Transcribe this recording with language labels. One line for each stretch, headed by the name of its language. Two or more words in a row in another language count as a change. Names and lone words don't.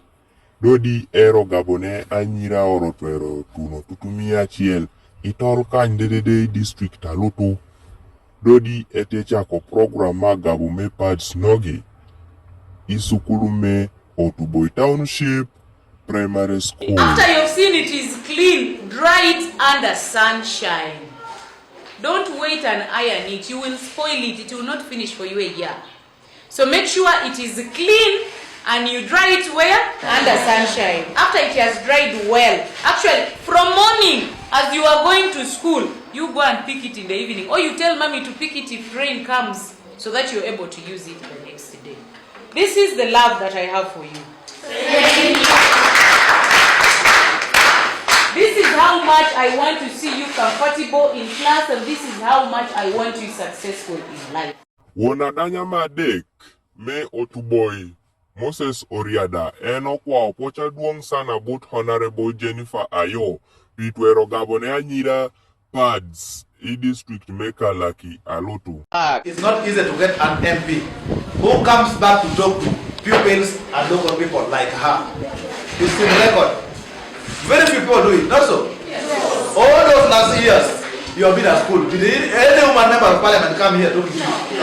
Kumam: Dodi ero gabone anyira orotero tuno tutumia chiel itol kany dedede district aloto. Dodi etechako program ma gabume pads nogi isukulume Otuboi Township Primary School.
English: After you've seen it is clean, dry it under sunshine. Don't wait and iron it. You will spoil it. It will not finish for you a year. So make sure it is clean and you dry it where? Under sunshine. After it has dried well. Actually, from morning as you are going to school, you go and pick it in the evening. Or you tell mommy to pick it if rain comes so that you're able to use it the next day. This is the love that I have for you. This is how much I want to see you comfortable in class, and this is how much I want you successful in life.
Kumam: Wonadanya madek me Otuboi Moses Oriada eno kwa opocha duong sana
English: but honorable
Kumam: Jennifer Ayo pitwero gabone anyira pads i district mekalaki aloto.
English: It's not easy to get an MP who comes back to talk to pupils and local people like her. It's in record. Very few people do it, not so? Yes. All those last years you have been at school, did any woman member of parliament come here talking to you?